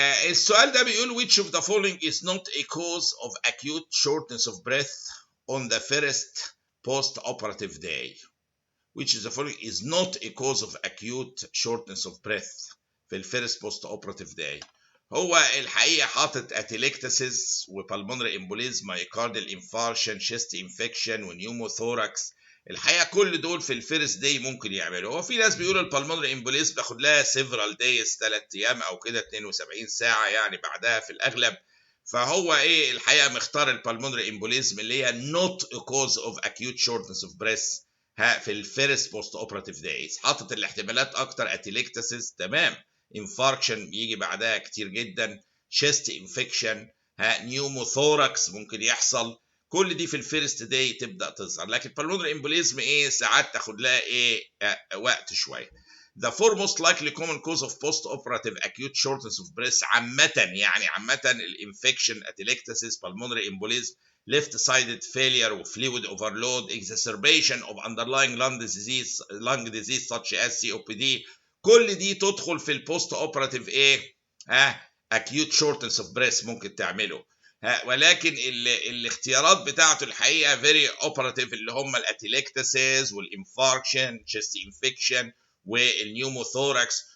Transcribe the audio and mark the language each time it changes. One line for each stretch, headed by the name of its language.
Arabic: السؤال ده بيقول
English: which of the following is not a cause of acute shortness of breath on the first post-operative day. which of the following is not a cause of acute shortness of breath
Arabic: في الفيرست
English: post-operative day.
Arabic: هو الحقيقة حاطط اتيليكتاسيس وبالمونري امبوليزم مايوكارديال انفارشن شيست انفكشن ونيوموثوركس. الحقيقه كل دول في الفيرست داي ممكن يعملوا. هو في ناس بيقولوا البالمونري امبوليزم بياخد لها سيفرال دايز 3 ايام او كده 72 ساعه يعني بعدها في الاغلب. فهو الحقيقه مختار البالمونري امبوليزم اللي هي
English: not a cause of acute shortness of breath
Arabic: في الفيرست بوست اوبراتيف دايز. حاطط الاحتمالات اكتر اتيليكتاسيس تمام، انفاركشن بيجي بعدها كتير جدا، شيست انفكشن، نيوموثوركس ممكن يحصل. كل دي في الفيرست داي تبدا تظهر. لكن بالمونري امبوليزم ساعات تاخد لها وقت شويه.
English: The foremost likely common cause of post-operative acute shortness of breath عامة الانفكشن atelectasis pulmonary embolism left-sided failure و fluid overload, exacerbation of underlying lung disease such as COPD.
Arabic: كل دي تدخل في البوست اوبراتيف ايه؟
English: acute shortness of breath
Arabic: ممكن تعمله. ولكن الاختيارات بتاعته الحقيقه very operative اللي هم الاتيلكتاسيز والانفاركشن chest infection والنيوموثوركس.